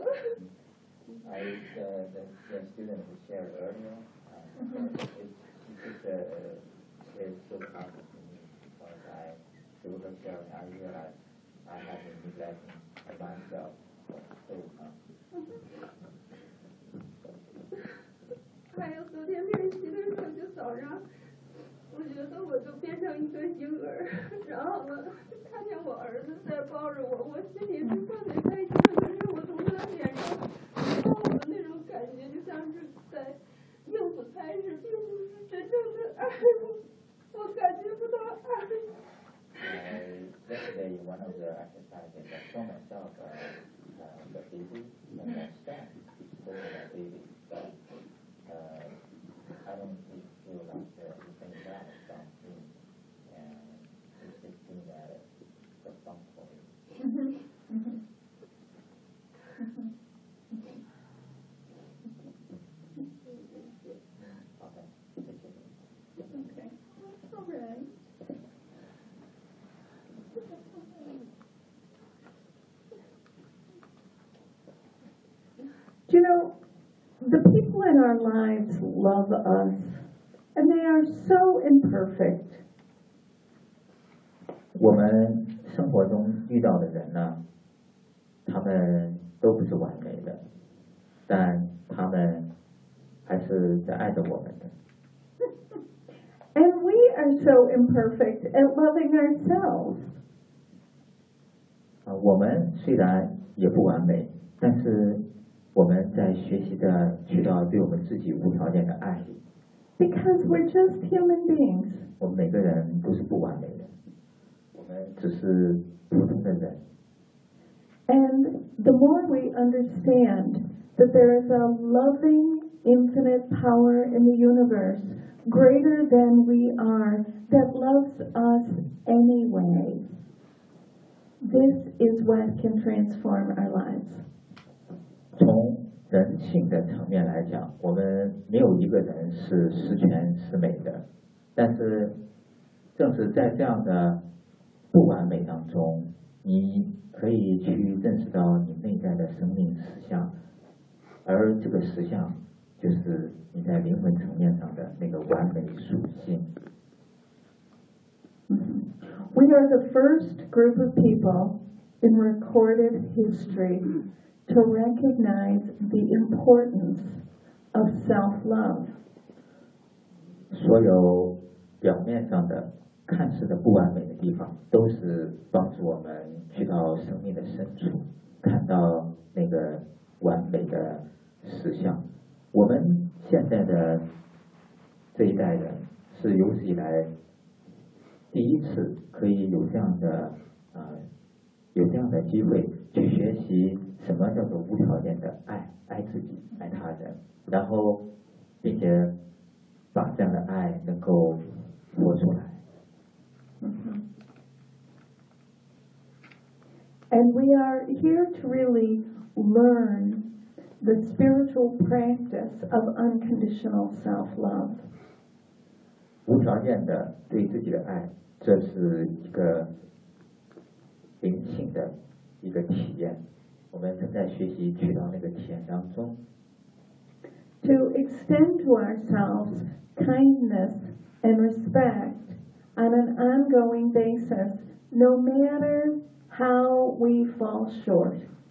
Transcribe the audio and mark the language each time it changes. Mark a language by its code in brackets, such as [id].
[en] The student who shared earlier, it's so comforting to me because I do the share and I realize I have been neglecting myself for so long. [zh] 还有昨天练习的时候，就早上我觉得我就变成一个婴儿，然后呢看见我儿子在抱着我，我心里是特别开心的，可是我从他脸上看我的那种感觉，就像是在应付差事，并不是真正的爱，我感觉不到爱。 [en] Yesterday, one of the exercises that show myself the baby, the next step, so that baby is done. I don't feel like anything bad is done to me. And it's just doing that at the front for me. Okay. Okay. All right. You know, the people in our lives love us, and they are so imperfect. [zh] 我们生活中遇到的人呢，他们都不是完美的，但他们还是在爱着我们的。 [en] And we are so imperfect at loving ourselves. [zh] 我们虽然也不完美，但是我们在学习的渠道对我们自己无条件的爱。 [en] Because we're just human beings. [zh] 我们每个人都是不完美的，我们只是普通的人。 [en] And the more we understand that there is a loving, infinite power in the universe greater than we are that loves us anyway, this is what can transform our lives. [zh] 从人性的层面来讲，我们没有一个人是十全十美的，但是正是在这样的不完美当中，你可以去认识到你内在的生命实相，而这个实相就是你在灵魂层面上的那个完美属性。 [en] We are the first group of people in recorded history to recognize the importance of self-love. [zh] 所有表面上的看似的不完美的地方，都是帮助我们去到生命的深处，看到那个完美的实相。我们现在的这一代人是有史以来第一次可以有这样的有这样的机会去学习什么叫做无条件的爱，爱自己，爱他人，然后并且把这样的爱能够活出来。 [en] And we are here to really learn the spiritual practice of unconditional self-love. [zh] 无条件的对自己的爱，这是一个灵性的一个体验。我们正在学习去到那个体验当中。 [en] To extend to ourselves kindness and respect on an ongoing basis, no matter how we fall short.